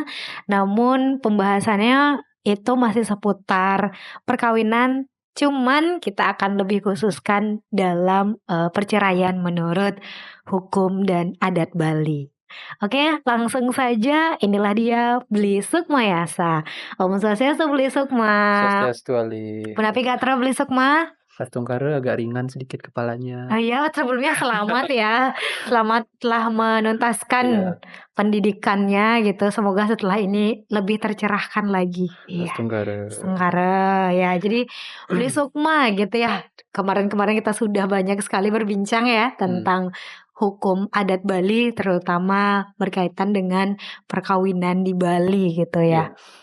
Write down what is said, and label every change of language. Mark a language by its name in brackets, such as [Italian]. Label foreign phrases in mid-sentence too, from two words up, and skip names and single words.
[Indonesian] Namun pembahasannya itu masih seputar perkawinan, cuman kita akan lebih khususkan dalam perceraian menurut hukum dan adat Bali. Oke, langsung saja inilah dia Bli Sukmayasa. [Balinese] Om Swastiastu Bli Sukma. Swastiastu Ali. Penapi Gatra Bli Sukma. [Indonesian] Satungkara agak ringan sedikit kepalanya. Iya, sebelumnya selamat ya. Selamat telah menuntaskan pendidikannya gitu. Semoga setelah ini lebih tercerahkan lagi. Iya. Satungkara ya. Jadi Bli Sukma gitu ya. Kemarin-kemarin kita sudah banyak sekali berbincang ya tentang hukum adat Bali terutama berkaitan dengan perkawinan di Bali gitu ya.